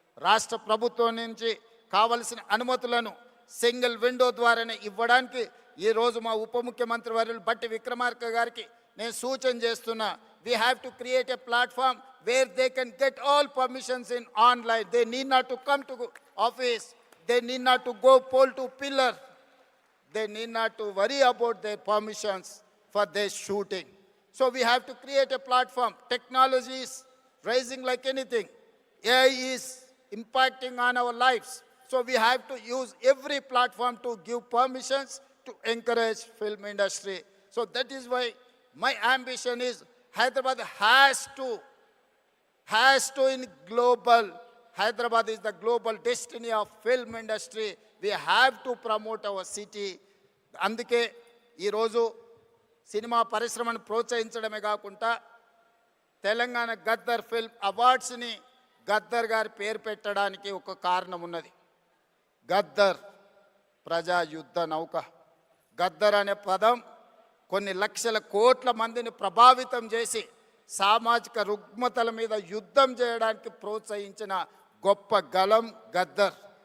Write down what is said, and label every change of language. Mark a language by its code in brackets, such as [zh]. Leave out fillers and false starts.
[te] రాష్ట్ర ప్రభుత్వం నుంచి కావలసిన అనుమతులను సింగిల్ విండో ద్వారానే ఇవ్వడానికి ఈరోజు మా ఉప ముఖ్యమంత్రి వర్యులు బట్టి విక్రమార్క గారికి నేను సూచన చేస్తున్నా. [en] We have to create a platform where they can get all permissions in online. They need not to come to office, they need not to go pole to pillar, they need not to worry about their permissions for their shooting. So we have to create a platform. Technology is rising like anything. AI is impacting on our lives. So we have to use every platform to give permissions to encourage film industry. So that is why my ambition is Hyderabad has to in global. Hyderabad is the global destiny of film industry. We have to promote our city. [te] అందుకే ఈరోజు cinema పరిశ్రమను ప్రోత్సహించడమే కాకుండా Telangana Gaddar film అవార్డ్స్ని Gaddar గారి పేరు పెట్టడానికి ఒక కారణం ఉన్నది. గద్దర్ ప్రజా యుద్ధ నౌక. గద్దర్ అనే పదం కొన్ని లక్షల కోట్ల మందిని ప్రభావితం చేసి సామాజిక రుగ్మతల మీద యుద్ధం చేయడానికి ప్రోత్సహించిన గొప్ప గలం గద్దర్.